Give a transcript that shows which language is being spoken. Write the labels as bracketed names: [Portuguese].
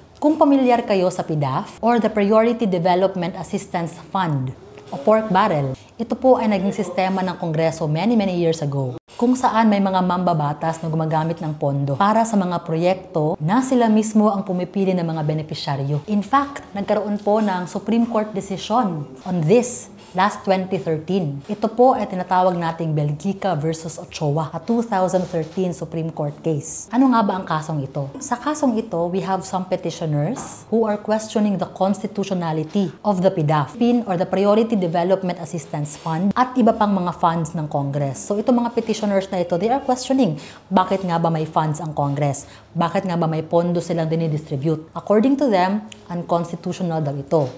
[Filipino] Kung pamilyar kayo sa PDAF or the Priority Development Assistance Fund o pork barrel, ito po ay naging sistema ng Kongreso [English] many years ago, [Filipino] kung saan may mga mambabatas na gumagamit ng pondo para sa mga proyekto na sila mismo ang pumipili ng mga benepisyaryo. [English] In fact, [Filipino] nagkaroon po ng Supreme Court decision [English] on this last 2013. [Filipino] Ito po ay tinatawag nating Belgica versus Ochoa, [English] a 2013 Supreme Court case. [Filipino] Ano nga ba ang kasong ito? Sa kasong ito, [English] we have some petitioners who are questioning the constitutionality of the PDAF, or the Priority Development Assistance Fund, [Filipino] at iba pang mga funds ng Congress. So itong mga petitioners na ito, [English] they are questioning, [Filipino] bakit nga ba may funds ang Congress? Bakit nga ba may pondo silang dinidistribute? According to them, unconstitutional daw ito.